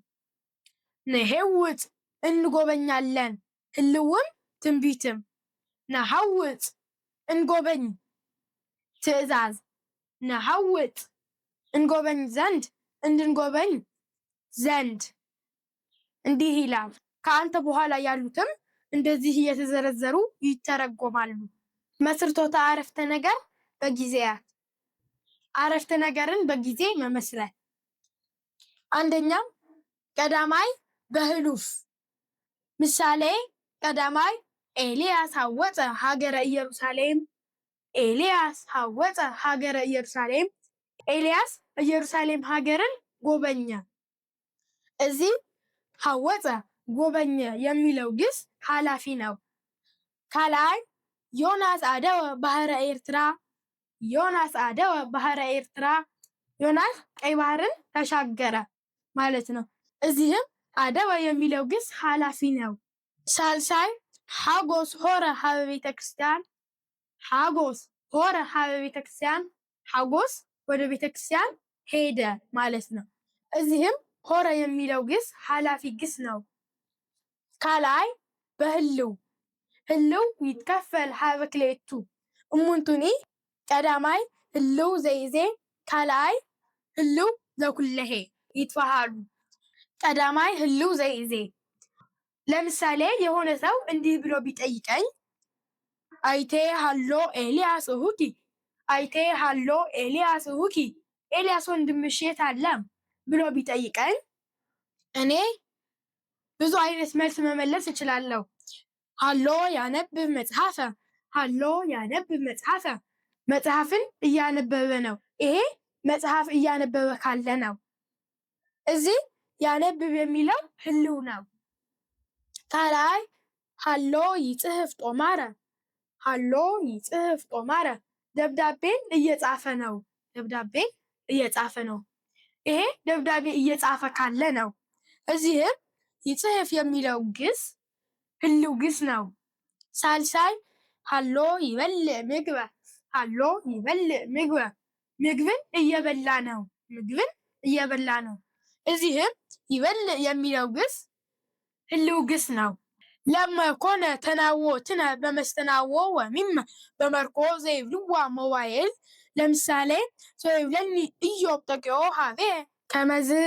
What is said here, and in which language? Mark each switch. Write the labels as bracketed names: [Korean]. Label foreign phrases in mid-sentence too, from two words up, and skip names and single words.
[Amharic] ንሄውፅ እንጎበኛለን ህልውም ትንቢትም ነሐውፅ እንጎበኝ ትእዛዝ ነሐውፅ እንጎበኝ ዘንድ እንድንጎበኝ ዘንድ እንዲህ ይላል። ከአንተ በኋላ ያሉትም እንደዚህ እየተዘረዘሩ ይተረጎማሉ። [Geez] መስርቶተ አረፍተ ነገር በጊዜያት [Amharic] አረፍተ ነገርን በጊዜ መመስረት። አንደኛም [Geez] ቀዳማይ በህሉፍ ምሳሌ ቀዳማይ ኤልያስ ሐወፀ ሀገረ ኢየሩሳሌም ኤልያስ ሐወፀ ሀገረ ኢየሩሳሌም ኤልያስ [Amharic] ኢየሩሳሌም ሀገርን ጎበኘ። እዚህ ሐወፀ ጎበኘ የሚለው ግስ ኃላፊ ነው። [Geez] ካልአይ ዮናስ አደወ ባህረ ኤርትራ ዮናስ አደወ ባህረ ኤርትራ [Amharic] ዮናስ ቀይ ባህርን ተሻገረ ማለት ነው። እዚህም አደወ የሚለው ግስ ኃላፊ ነው። [Geez] ሳልሳይ ሐጎስ ሆረ ሀበ ቤተ ክርስቲያን ሐጎስ ሆረ ሀበ ቤተ ክርስቲያን [Amharic] ሐጎስ ወደ ቤተ ክርስቲያን ሄደ ማለት ነው። እዚህም ሆረ የሚለው ግስ ኃላፊ ግስ ነው። [Geez] ካልአይ በህልው ህልው ይትከፈል ሀበ ክልኤቱ እሙንቱኒ ቀዳማይ ህልው ዘይዜ ካልአይ ህልው ዘኩለሄ ይትፈሃሉ። ቀዳማይ ህልው ዘይዜ [Amharic] ለምሳሌ የሆነ ሰው እንዲህ ብሎ ቢጠይቀኝ [Geez] አይቴ ሃሎ ኤልያስ እሁኪ አይቴ ሃሎ ኤልያስ እሁኪ [Amharic] ኤልያስ ወንድምሽ የት አለ ብሎ ቢጠይቀኝ እኔ ብዙ አይነት መልስ መመለስ እችላለሁ። [Geez] ሃሎ ያነብብ መጽሐፈ ሃሎ ያነብብ መጽሐፈ [Amharic] መጽሐፍን እያነበበ ነው። ይሄ መጽሐፍ እያነበበ ካለ ነው። እዚህ ያነብብ የሚለው ህልው ነው። [Geez] ካልአይ ሃሎ ይጽሕፍ ጦማረ ሃሎ ይጽሕፍ ጦማረ [Amharic] ደብዳቤን እየጻፈ ነው። ደብዳቤን እየጻፈ ነው። ይሄ ደብዳቤ እየጻፈ ካለ ነው። እዚህም ይጽሕፍ የሚለው ግስ ህልው ግስ ነው። ሳልሳይ [Geez] ሃሎ ይበልዕ ምግበ ሃሎ ይበልዕ ምግበ [Amharic] ምግብን እየበላ ነው። ምግብን እየበላ ነው። እዚህም ይበልዕ የሚለው ግስ ህልው ግስ ነው። [Geez] ለማ ኮነ ተናዎትነ በመስተናዎ ወሚመ በመርኮ ዘይብልዋ ሞባይል [Amharic] ለምሳሌ ሰው [Geez] ይብለኒ ኢዮብ ጠቂኦ ሀቤ ከመዝ